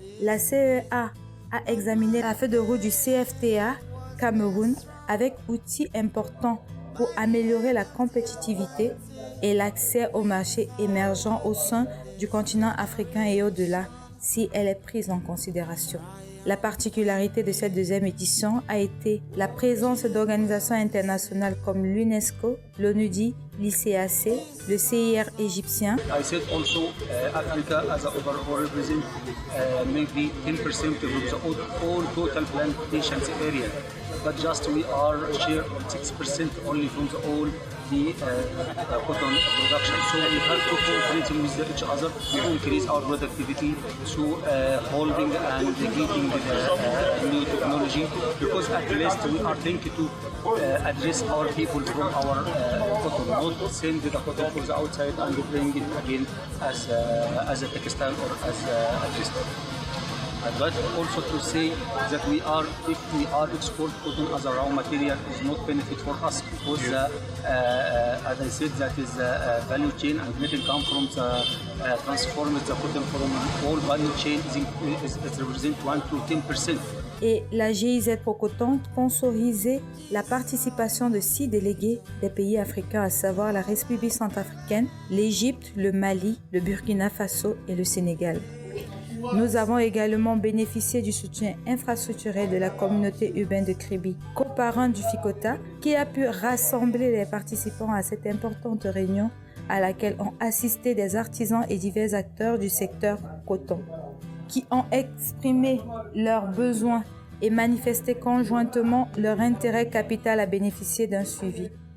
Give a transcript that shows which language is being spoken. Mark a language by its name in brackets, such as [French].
[French] La CEA a examiné la feuille de route du CFTA Cameroun avec outils importants pour améliorer la compétitivité et l'accès aux marchés émergents au sein du continent africain et au-delà, si elle est prise en considération. La particularité de cette deuxième édition a été la présence d'organisations internationales comme l'UNESCO, l'ONUDI, l'ICAC, le CIR égyptien. [English] I said also Africa as a overall represent maybe 10% of the all total plantations area, but just we are share 6% only from the all the cotton production. So we have to cooperate with each other to increase our productivity through holding and getting the new technology, because at least we are thinking to address our people from our cotton, not send the cotton to the outside and bring it again as a textile or as a textile. I'd like also to say that if we are export cotton as a raw material, is not benefit for us, because as I said, that is a value chain and it can come from the transform the cotton from all value chain is represent 1 to 10%. [French] Et la GIZ Procoton sponsorisait la participation de 6 délégués des pays africains, à savoir la République centrafricaine, l'Égypte, le Mali, le Burkina Faso et le Sénégal. Nous avons également bénéficié du soutien infrastructurel de la communauté urbaine de Kribi, coparent du FICOTA, qui a pu rassembler les participants à cette importante réunion à laquelle ont assisté des artisans et divers acteurs du secteur coton, qui ont exprimé leurs besoins et manifesté conjointement leur intérêt capital à bénéficier d'un suivi.